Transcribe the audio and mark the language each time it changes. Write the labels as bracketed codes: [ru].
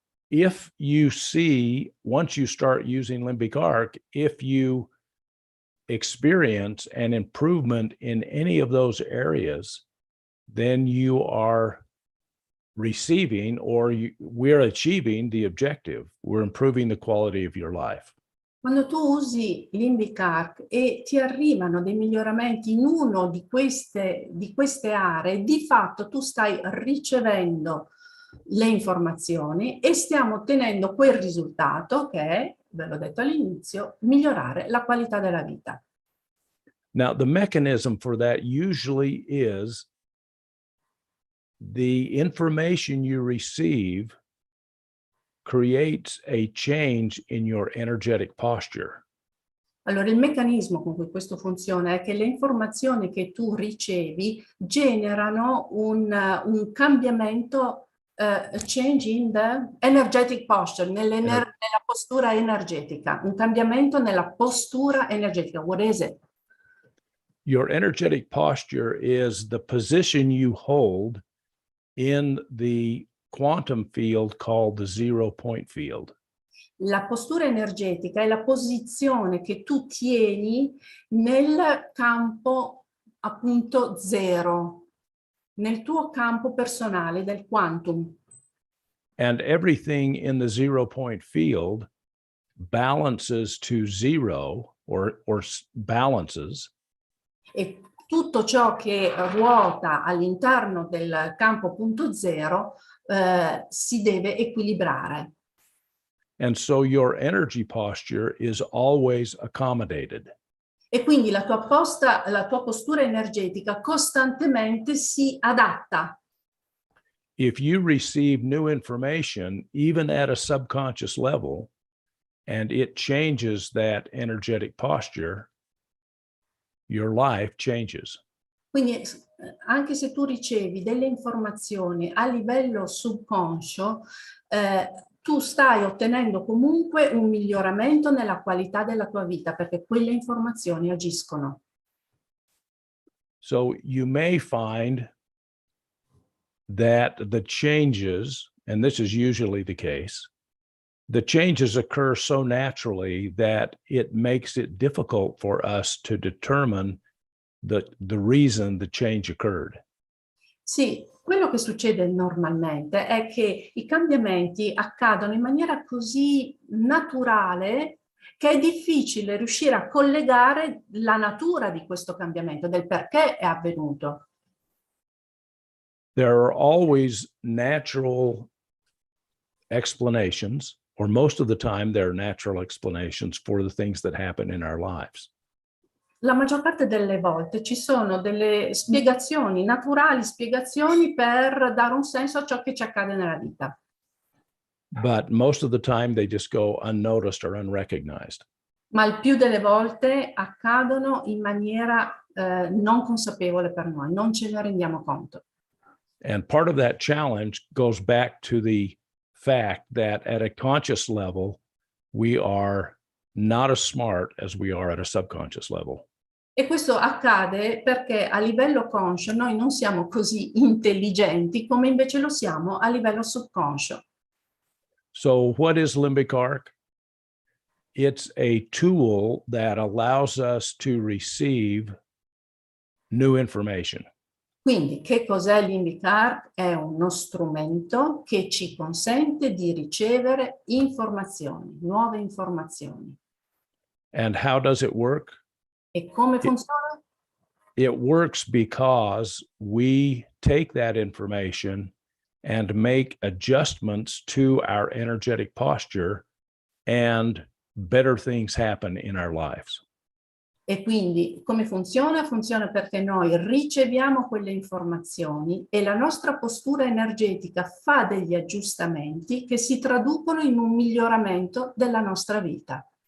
[en] If you see, once you start using limbic arc, if you experience an improvement in any of those areas, then you are receiving or we're achieving the objective. We're improving the quality of your life. [it] Quando tu usi limbic arc e ti arrivano dei miglioramenti in uno di queste aree, di fatto tu stai ricevendo le informazioni e stiamo ottenendo quel risultato che è, ve l'ho detto all'inizio, migliorare la qualità della vita. [en] Now, the mechanism for that usually is the information you receive creates a change in your energetic posture. [it] Allora, il meccanismo con cui questo funziona è che le informazioni che tu ricevi generano un cambiamento, [en] change in the energetic posture, [it] nella postura energetica, un cambiamento nella postura energetica. [en] What is it? Your energetic posture is the position you hold in the quantum field called the 0 point field. [it] La postura energetica è la posizione che tu tieni nel campo appunto zero, nel tuo campo personale del quantum. [en] And everything in the 0 point field balances to zero or balances. [it] E tutto ciò che ruota all'interno del campo punto zero si deve equilibrare. [en] And so your energy posture is always accommodated. [it] E quindi la tua postura energetica costantemente si adatta. [en] If you receive new information, even at a subconscious level, and it changes that energetic posture, your life changes. [it] Quindi anche se tu ricevi delle informazioni a livello subconscio, tu stai ottenendo comunque un miglioramento nella qualità della tua vita perché quelle informazioni agiscono. [en] So you may find that the changes, and this is usually the case, the changes occur so naturally that it makes it difficult for us to determine the reason the change occurred. [it] Sì, quello che succede normalmente è che i cambiamenti accadono in maniera così naturale che è difficile riuscire a collegare la natura di questo cambiamento, del perché è avvenuto. [en] There are always natural explanations, or most of the time there are natural explanations for the things that happen in our lives. [it] La maggior parte delle volte ci sono delle spiegazioni naturali, spiegazioni per dare un senso a ciò che ci accade nella vita. [en] but most of the time they just go unnoticed or unrecognized. [it] Ma il più delle volte accadono in maniera non consapevole per noi, non ce ne rendiamo conto. [en] And part of that challenge goes back to the fact that at a conscious level, we are not as smart as we are at a subconscious level. [it] E questo accade perché a livello conscio noi non siamo così intelligenti come invece lo siamo a livello subconscio. [en] So what is limbic arc? It's a tool that allows us to receive new information. [it] Quindi che cos'è limbic arc? È uno strumento che ci consente di ricevere informazioni, nuove informazioni. [en] And how does it work? [it] E come funziona? [en] It works because we take that information and make adjustments to our energetic posture, and better things happen in our lives. [it] E quindi come funziona? Funziona perché noi riceviamo quelle informazioni e la nostra postura energetica fa degli aggiustamenti che si traducono in un miglioramento della nostra vita.